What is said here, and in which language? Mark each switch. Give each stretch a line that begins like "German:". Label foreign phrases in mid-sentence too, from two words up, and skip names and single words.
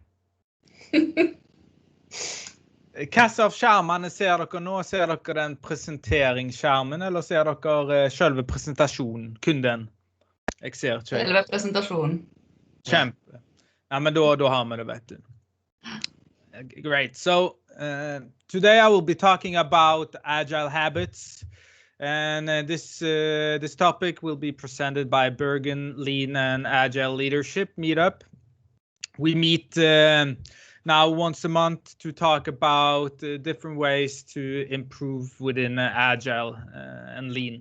Norwegian: Hva av skjermene ser dere nå? Ser dere den presenteringsskjermen, eller ser dere selve presentasjonen, kun den? Jeg ser ikke. Selve presentasjonen. Kjempe. Ja, men da har vi det, vet du.
English: Great. So today I will be talking about agile habits. And this topic will be presented by Bergen Lean and Agile Leadership Meetup. We meet now once a month to talk about different ways to improve within Agile and Lean.